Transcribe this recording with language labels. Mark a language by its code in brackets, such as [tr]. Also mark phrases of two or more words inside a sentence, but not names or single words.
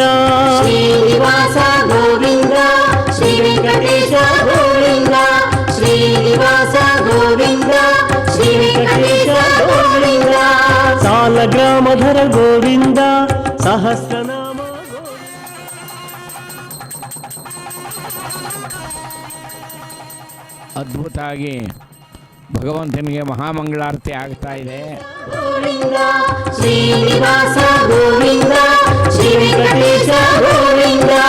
[te] శ్రీనివాస గోవింద శ్రీ వెంకటేశ గోవింద శ్రీనివాస గోవింద శ్రీ వెంకటేశ గోవింద సాలగ్రామధర గోవింద ಸಹಸ್ರನಾಮ [kn] ಅದ್ಭುತವಾಗಿ ಭಗವಂತನಿಗೆ ಮಹಾಮಂಗಳಾರತಿ ಆಗ್ತಾ ಇದೆ. ಗೋವಿಂದ ಶ್ರೀನಿವಾಸ ಗೋವಿಂದ ಶ್ರೀ ವೆಂಕಟೇಶ ಗೋವಿಂದ